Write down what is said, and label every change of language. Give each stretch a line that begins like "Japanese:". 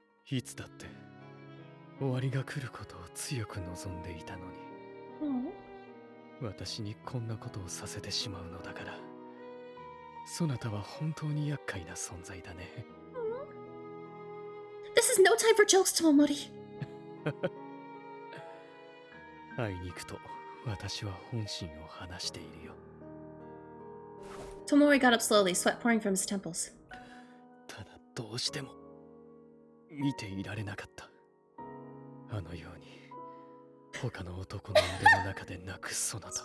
Japanese: いつだって終わりが来ることを強く望んでいたのに。私にこんなことをさせてしまうのだから。そなたは本当に厄介な存在だね。
English: This is no time for jokes, Tomomori.
Japanese: あいにくと私は本心を話しているよ。
English: Tomomori got up slowly, sweat pouring from his temples.
Japanese: ただどうしても見ていられなかった。あのように他の男の腕の中で泣くそなた。